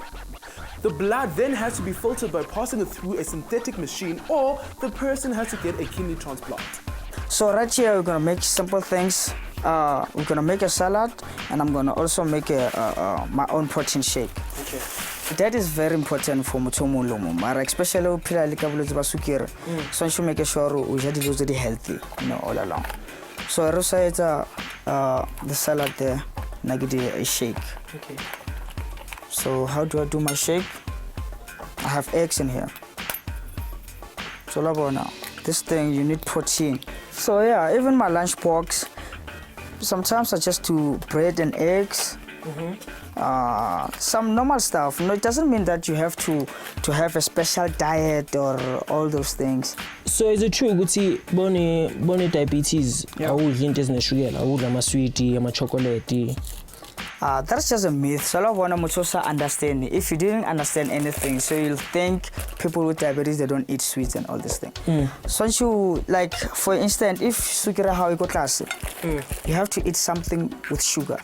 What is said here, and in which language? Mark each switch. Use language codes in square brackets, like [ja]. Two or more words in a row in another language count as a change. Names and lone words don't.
[en] The blood then has to be filtered by passing it through a synthetic machine, or the person has to get a kidney transplant. So right here we're gonna make simple things. We're gonna make a salad, and I'm gonna also make my own protein shake. Okay. That is very important for [st] motho o mong le o mong, mara especially o phela le ka bolwetse ba sukiri. [en] So you make sure [st] o ja dijo tse di [en] healthy, all along. So [st] re sa etsa [en] the salad there, [st] na ke a shake. [en] Okay. So how do I do my shake? I have eggs in here. So now, this thing you need protein. So yeah, even my lunch box, sometimes I just do bread and eggs. Some normal stuff. No, it doesn't mean that you have to have a special diet or all those things. So is it true [zu] ukuthi bone diabetes awudla into ezineshukela, awudla ama-sweet, ama-chocolate? [en] That's just a myth. So understand. If you didn't understand anything, so you'll think people with diabetes, they don't eat sweets and all this thing. So you, like, for instance, if sukira how you go class, you have to eat something with sugar.